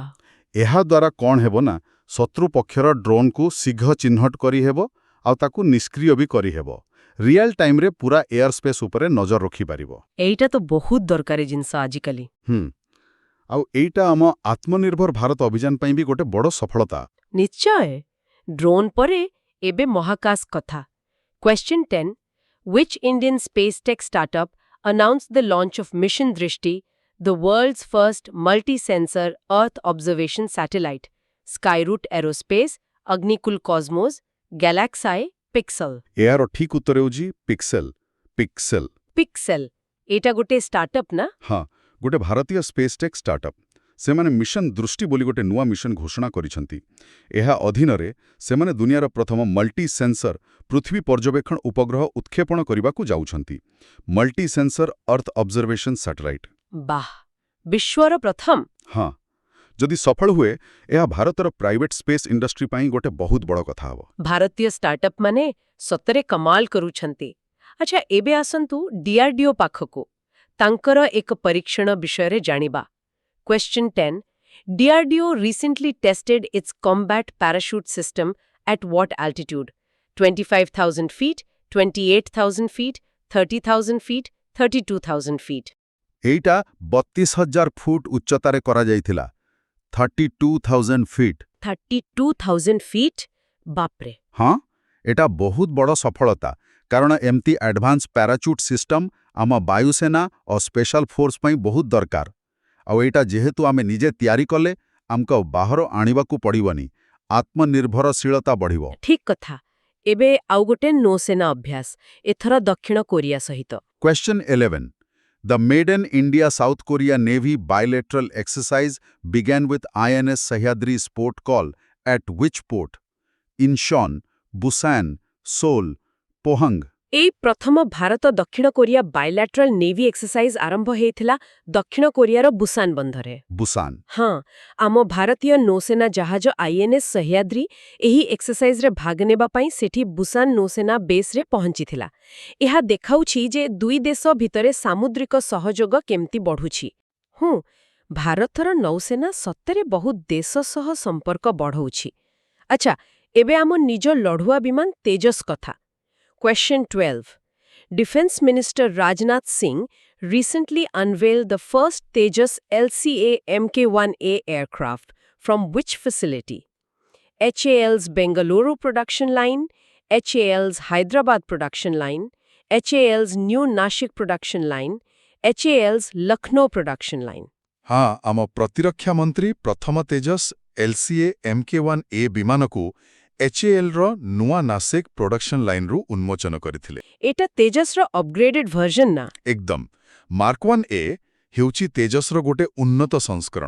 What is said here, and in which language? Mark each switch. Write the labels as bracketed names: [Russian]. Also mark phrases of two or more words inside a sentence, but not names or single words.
[Odia] ଏହାଦ୍ୱାରା କ'ଣ ହେବ ନା, ଶତ୍ରୁ ପକ୍ଷର ଡ୍ରୋନ୍କୁ ଶୀଘ୍ର ଚିହ୍ନଟ କରିହେବ ଆଉ ତାକୁ ନିଷ୍କ୍ରିୟ ବି କରିହେବ। [English] real timeରେ [Odia] ପୁରା [English] air space [Odia] ଉପରେ ନଜର ରଖିପାରିବ। ଏଇଟା ତ ବହୁତ ଦରକାରୀ ଜିନିଷ ଆଜିକାଲି। ଆଉ ଏଇଟା ଆମ ଆତ୍ମନିର୍ଭର ଭାରତ ଅଭିଯାନ ପାଇଁ ବି ଗୋଟେ ବଡ଼ ସଫଳତା। ନିଶ୍ଚୟ। ଡ୍ରୋନ୍ ପରେ ଏବେ ମହାକାଶ କଥା। [English] Question 10. Which Indian space tech startup announced the launch of Mission Drishti, the world's first multi-sensor Earth observation satellite? Skyroot Aerospace, Agnikul Cosmos, Galaxy, Pixel? [Odia] ଏହାର ଠିକ୍ ଉତ୍ତର ହେଉଛି ପିକ୍ସେଲ୍। ପିକ୍ସେଲ୍। Pixel. ଏଇଟା ଗୋଟେ ଷ୍ଟାର୍ଟଅପ୍ ନା? ହଁ, ଗୋଟେ ଭାରତୀୟ [English] space tech startup. [Odia] ସେମାନେ ମିଶନ ଦୃଷ୍ଟି ବୋଲି ଗୋଟେ ନୂଆ ମିଶନ ଘୋଷଣା କରିଛନ୍ତି। ଏହା ଅଧୀନରେ ସେମାନେ ଦୁନିଆର ପ୍ରଥମ [English] multi sensor [Odia] ପୃଥିବୀ ପର୍ଯ୍ୟବେକ୍ଷଣ ଉପଗ୍ରହ ଉତ୍କ୍ଷେପଣ କରିବାକୁ ଯାଉଛନ୍ତି। [English] multi sensor earth observation satellite. [Odia] ବାଃ, ବିଶ୍ୱର ପ୍ରଥମ। ହଁ, ଯଦି ସଫଳ ହୁଏ, ଏହା ଭାରତର [English] private space industry [Odia] ପାଇଁ ଗୋଟେ ବହୁତ ବଡ଼ କଥା ହେବ। ଭାରତୀୟ ଷ୍ଟାର୍ଟଅପ୍ ମାନେ ସତରେ କମାଲ କରୁଛନ୍ତି। ଆଚ୍ଛା, ଏବେ ଆସନ୍ତୁ DRDO ପାଖକୁ। ତାଙ୍କର ଏକ ପରୀକ୍ଷଣ ବିଷୟରେ ଜାଣିବା। [English] Question 10. DRDO recently tested its combat parachute system at what altitude? 25,000 feet, 28,000 feet, 30,000 feet, 32,000 feet. [Odia] ଏଇଟା 32,000 ଫୁଟ ଉଚ୍ଚତାରେ କରାଯାଇଥିଲା। 32,000 ଫିଟ୍। 32,000 feet? ବାପ୍ରେ। ହଁ, ଏଟା ବହୁତ ବଡ଼ ସଫଳତା, କାରଣ ଏମିତି [English] advance parachute system [Odia] ଆମ ବାୟୁସେନା ଓ [English] special force [Odia] ପାଇଁ ବହୁତ ଦରକାର। ଆଉ ଏଇଟା ଯେହେତୁ ଆମେ ନିଜେ ତିଆରି କଲେ, ଆମକୁ ବାହାର ଆଣିବାକୁ ପଡ଼ିବନି। ଆତ୍ମନିର୍ଭରଶୀଳତା ବଢ଼ିବ। ଠିକ୍ କଥା। ଏବେ ଆଉ ଗୋଟେ ନୌସେନା ଅଭ୍ୟାସ, ଏଥର ଦକ୍ଷିଣ କୋରିଆ ସହିତ। [English] Question 11. The maiden India-South Korea Navy bilateral exercise began with INS Sahyadri port call at which port? Incheon, Busan, Seoul, Pohang. [Odia] ଏଇ ପ୍ରଥମ ଭାରତ ଦକ୍ଷିଣ କୋରିଆ [English] bilateral navy exercise [Odia] ଆରମ୍ଭ ହେଇଥିଲା ଦକ୍ଷିଣ କୋରିଆର ବୁସାନ ବନ୍ଦରରେ। ବୁସାନ। ହଁ, ଆମ ଭାରତୀୟ ନୌସେନା ଜାହାଜ INS ସହ୍ୟାଦ୍ରୀ ଏହି ଏକ୍ସରସାଇଜରେ ଭାଗ ନେବା ପାଇଁ ସେଠି ବୁସାନ ନୌସେନା ବେସ୍ରେ ପହଞ୍ଚିଥିଲା। ଏହା ଦେଖାଉଛି ଯେ ଦୁଇ ଦେଶ ଭିତରେ ସାମୁଦ୍ରିକ ସହଯୋଗ କେମିତି ବଢ଼ୁଛି। ଭାରତର ନୌସେନା ସତରେ ବହୁତ ଦେଶ ସହ ସମ୍ପର୍କ ବଢ଼ଉଛି। ଆଚ୍ଛା, ଏବେ ଆମ ନିଜ ଲଢୁଆ ବିମାନ ତେଜସ୍ କଥା। [English] Question 12. Defense Minister Rajnath Singh recently unveiled the first Tejas LCA Mk1A aircraft from which facility? HAL's Bengaluru production line, HAL's Hyderabad production line, HAL's New Nashik production line, HAL's Lucknow production line. [Odia] ହଁ ଆମ ପ୍ରତିରକ୍ଷା ମନ୍ତ୍ରୀ ପ୍ରଥମ ତେଜସ୍ LCA MK-1A ବିମାନକୁ HALର ନୂଆ ନାସିକ୍ [English] production lineରୁ [Odia] ଉନ୍ମୋଚନ କରିଥିଲେ। ଏଟା ତେଜସ୍ର [English] upgraded version [Odia] ନା? ଏକଦମ ମାର୍କ-1A ହେଉଛି ତେଜସ୍ର ଗୋଟେ ଉନ୍ନତ ସଂସ୍କରଣ।